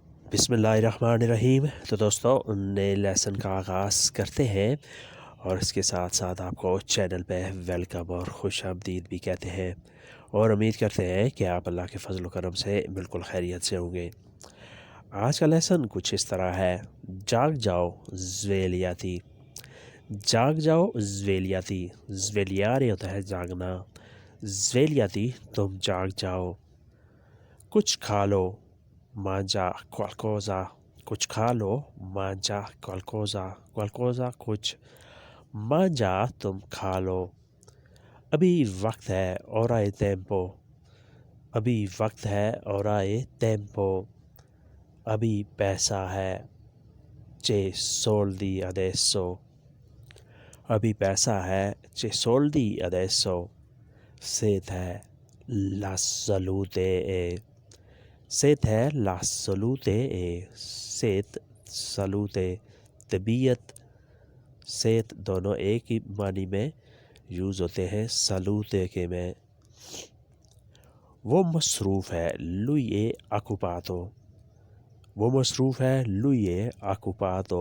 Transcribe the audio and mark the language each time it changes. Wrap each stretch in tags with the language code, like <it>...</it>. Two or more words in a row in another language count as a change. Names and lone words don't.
<hi>बिस्मिल्लाहिर्रहमानिर्रहीम। तो दोस्तों, नए लेसन का आगाज़ करते हैं और इसके साथ साथ आपको चैनल पे वेलकम और खुश आमदीद भी कहते हैं और उम्मीद करते हैं कि आप अल्लाह के फजल करम से बिल्कुल खैरियत से होंगे। आज का लेसन कुछ इस तरह है। जाग जाओ ज़्वेलियाती। जाग जाओ ज़्वेलियाती। ज़्वेलियारे होता है जागना। ज़्वेलियाती तुम जाग जाओ। कुछ खा लो</hi> <it>mangia qualcosa,</it> <hi>कुछ खा लो</hi> <it>mangia qualcosa,</it> <hi>qualcosa कुछ, mangia तुम खा लो। अभी वक्त है</hi> <it>ora è tempo,</it> <hi>अभी वक्त है</hi> <it>ora è tempo,</it> <hi>अभी पैसा है</hi> <it>c'è soldi adesso,</it> <hi>अभी पैसा है</hi> <it>c'è soldi adesso,</it> <hi>सेहत है</hi> <it>la salute è,</it> <hi>सेहत है</hi> <it>la salute è,</it> <hi>सेहत सलूते, तबीयत सेहत दोनों एक ही मानी में यूज़ होते हैं सलूते के में। वो मसरूफ़ है</hi> <it>lui è occupato,</it> <hi>वो मसरूफ़ है</hi> <it>lui è occupato.</it>